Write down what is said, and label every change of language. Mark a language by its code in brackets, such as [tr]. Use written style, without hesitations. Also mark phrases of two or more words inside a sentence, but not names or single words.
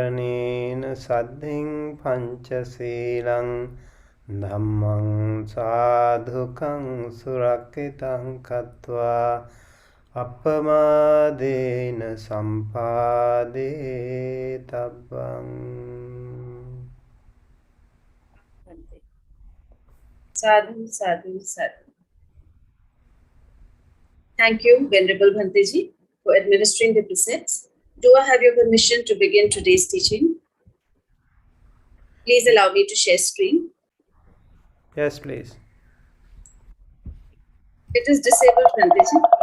[pi] Isaranena Saddhiṃ Panchaseelang Dhammang sadhukang surakitang katva appamadena sampade tabbang. Sadhu, sadhu, sadhu. [en] Thank you, Venerable Bhante Ji, for administering the precepts. Do I have your permission to begin today's teaching? Please allow me to share screen. Yes, please. It is disabled, Bhante Ji.